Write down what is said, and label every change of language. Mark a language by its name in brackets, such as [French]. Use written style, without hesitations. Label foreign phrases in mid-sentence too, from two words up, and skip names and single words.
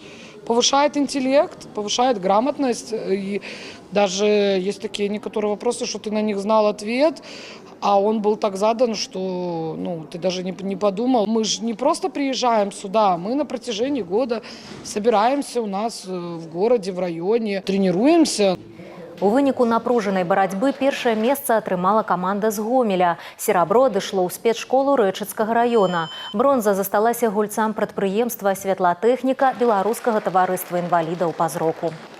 [Russian] Повышает интеллект, повышает грамотность. И даже есть такие некоторые вопросы, что ты на них знал ответ, а он был так задан, что ты даже не подумал. Мы же не просто приезжаем сюда, мы на протяжении года собираемся у нас в городе, в районе, тренируемся. [Belarusian] У выніку напружанай барацьбы першае месца атрымала каманда з Гомеля. Серабро адышло ў спецшколу Рэчыцкага раёна. Бронза засталася гульцам прадпрыемства «Святлатэхніка» Беларускага таварыства інвалідаў па зроку.